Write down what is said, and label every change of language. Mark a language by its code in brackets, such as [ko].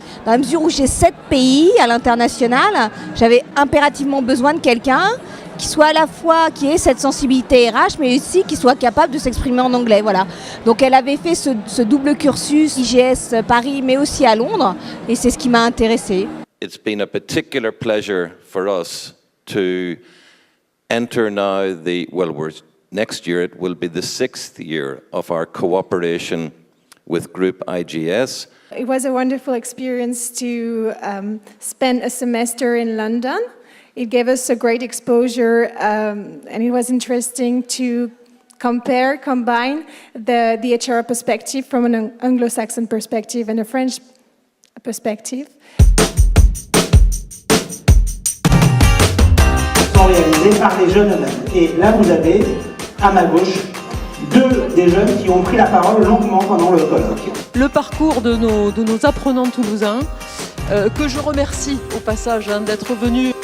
[fr] Dans la mesure où j'ai 7 pays à l'international, j'avais impérativement besoin de quelqu'un qui soit à la fois, qui ait cette sensibilité RH, mais aussi qui soit capable de s'exprimer en anglais. Voilà. Donc elle avait fait ce double cursus IGS Paris, mais aussi à Londres, et c'est ce qui m'a intéressée. [en] It's been a particular pleasure for us to enter now next year it will be the 6th year of our cooperation with Group IGS. It was a wonderful experience to spend a semester in London. It gave us a great exposure and it was interesting to combine the HR perspective from an Anglo-Saxon perspective and a French perspective. [fr] Sont réalisés par des jeunes eux-mêmes. Et là, vous avez, à ma gauche, 2 des jeunes qui ont pris la parole longuement pendant le colloque. Le parcours de nos apprenants toulousains, que je remercie au passage d'être venus.